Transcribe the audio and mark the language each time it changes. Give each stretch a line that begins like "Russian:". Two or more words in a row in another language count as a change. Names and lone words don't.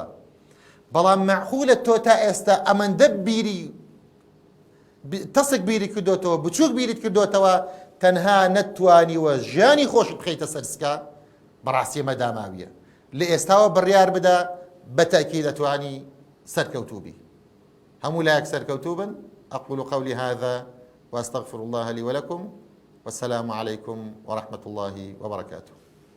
Central Kurdish: بەڵام مەعقولە تۆ تا ئێستا ئەمەندە بیری تەسک بیری کردوتەوە بچووک بیریت کردوتەوە تەنها نەتوانیوە ژیانی خۆشت بخەیتە سەرسکە بەڕاستی ئەمە داماویە لە ئێستاوە بڕیار بدە بەتەکید دەتوانی سەرکەوتوو بی هەموو لایەک سەرکەوتوو بن.
Arabic: أقول قولي هذا وأستغفر الله لي ولكم والسلام عليكم ورحمة الله وبركاته.